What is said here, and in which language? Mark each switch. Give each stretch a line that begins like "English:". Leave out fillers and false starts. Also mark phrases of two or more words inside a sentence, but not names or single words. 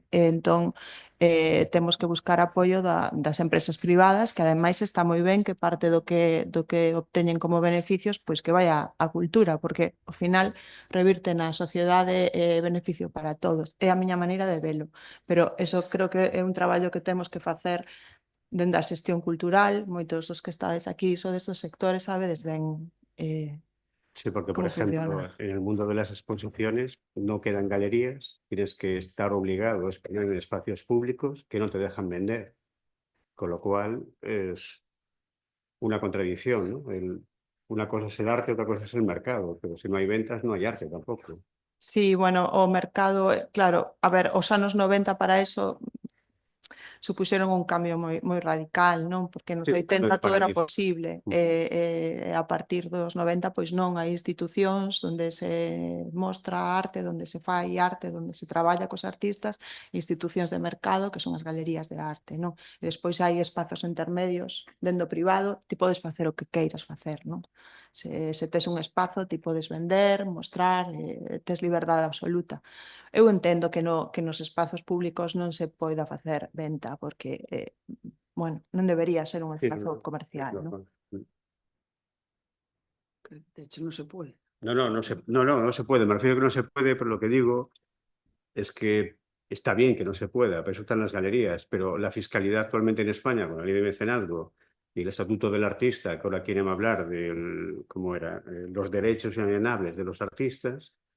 Galician: Entón, temos que buscar apoio das empresas privadas, que ademais está moi ben que parte do que obteñen como beneficios, pois que vai a cultura, porque ao final revirte na sociedade beneficio para todos. É a miña maneira de velo, pero eso creo que é un traballo que temos que facer dende a xestión cultural. Moitos dos que estades aquí sodes dos sectores, sabedes ben
Spanish: Sí, porque, por cómo ejemplo, funciona. en el mundo de las exposiciones no quedan galerías, tienes que estar obligado a exponer en espacios públicos que no te dejan vender, con lo cual es una contradicción, ¿no? Una cosa es el arte, otra cosa es el mercado, pero si no hay ventas no hay arte tampoco.
Galician: Sí, bueno, o mercado, claro, a ver, os anos 90 para eso supuxeron un cambio moi radical, non? Porque nos
Spanish: Sí,
Galician: 80 todo era
Spanish: paradigma.
Galician: posible, e a partir dos 90 pois non, hai institucións onde se mostra arte, onde se fai arte, onde se traballa cos artistas, institucións de mercado que son as galerías de arte, non? E despois hai espazos intermedios dentro privado, ti podes facer o que queiras facer, non? Se tes un espazo, ti podes vender, mostrar, tes liberdade absoluta. Eu entendo que nos espazos públicos non se poida facer venta, porque, bueno, non debería ser un
Spanish: Sí,
Galician: espazo comercial, non?
Spanish: De hecho, no se puede. No se puede. Me refiero a que no se puede, pero lo que digo es que está bien que no se pueda, pero eso están las galerías, pero la fiscalidad actualmente en España, con la ley de mecenazgo y el estatuto del artista, que ahora quieren hablar de cómo era, los derechos inalienables de los artistas,